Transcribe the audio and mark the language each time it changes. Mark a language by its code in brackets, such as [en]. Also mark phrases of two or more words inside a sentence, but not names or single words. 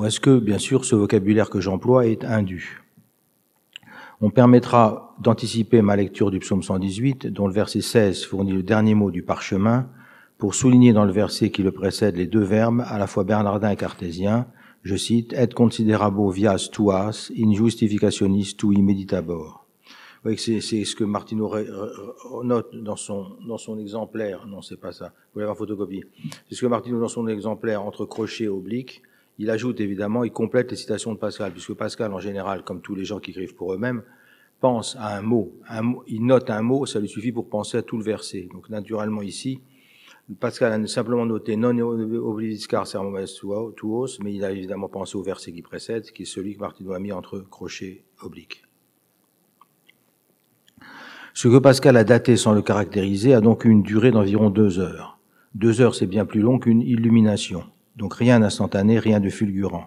[fr] Est-ce que, bien sûr, ce vocabulaire que j'emploie est indu? On permettra d'anticiper ma lecture du psaume 118, dont le verset 16 fournit le dernier mot du parchemin, pour souligner dans le verset qui le précède les 2 verbes, à la fois bernardin et cartésien, je cite, « [la] Et considerabo vias tuas, in justificationis tui meditabor ». [fr] Vous voyez que c'est ce que Martineau note dans son exemplaire. Non, c'est pas ça. Vous l'avez en photocopie. C'est ce que Martineau, dans son exemplaire, entre crochet et oblique, il ajoute évidemment, il complète les citations de Pascal, puisque Pascal, en général, comme tous les gens qui écrivent pour eux-mêmes, pense à un mot. Il note un mot, ça lui suffit pour penser à tout le verset. Donc, naturellement, ici, Pascal a simplement noté [la] non obliviscar sermum tuos, [fr] mais il a évidemment pensé au verset qui précède, qui est celui que Martineau a mis entre crochet et oblique. Ce que Pascal a daté sans le caractériser a donc une durée d'environ 2 heures. 2 heures, c'est bien plus long qu'une illumination. Donc rien d'instantané, rien de fulgurant.